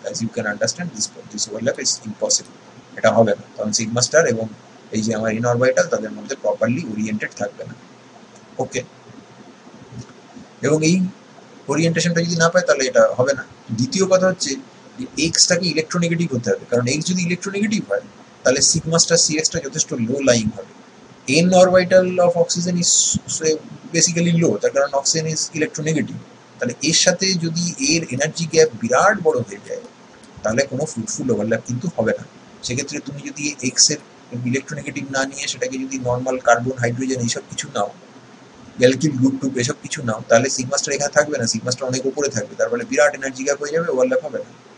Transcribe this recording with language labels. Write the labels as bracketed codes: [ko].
[en] As you can understand, this overlap is impossible. [bn] এটা হবে না, কারণ সিগমা স্টার এবং এই যে আমার ইন অরবিটাল তাদের মধ্যে প্রপারলি ওরিয়েন্টেড থাকবে না। ওকে, এবং এই ওরিয়েন্টেশনটা যদি না পায় তাহলে এটা হবে না। দ্বিতীয় কথা হচ্ছে যে এক্সটাকে ইলেকট্রোনেগেটিভ হতে হবে, কারণ এক্স যদি ইলেকট্রোনেগেটিভ হয় তাহলে সিগমা স্টার সিএক্সটা যথেষ্ট লো লাইং হবে। [en] n orbital of oxygen is basically low, [bn] তার কারণ [en] Oxygen is electronegative. [bn] তাহলে এর সাথে যদি এর এনার্জি গ্যাপ বিরাট বড় হয়ে যায় তাহলে কোনো ফ্রুটফুল ওভারল্যাপ কিন্তু হবে না। সেক্ষেত্রে তুমি যদি এক্স এর ইলেকট্রোনেগেটিভ না নিয়ে সেটাকে যদি নর্মাল কার্বন হাইড্রোজেন এইসব কিছু নাও, অ্যালকিল গ্রুপ টুপ এসব কিছু নাও, তাহলে সিগমাস্টার এখানে থাকবে না, সিগমাস্টার অনেক উপরে থাকবে, তার ফলে বিরাট এনার্জি গ্যাপ হয়ে যাবে, ওভারল্যাপ হবে না।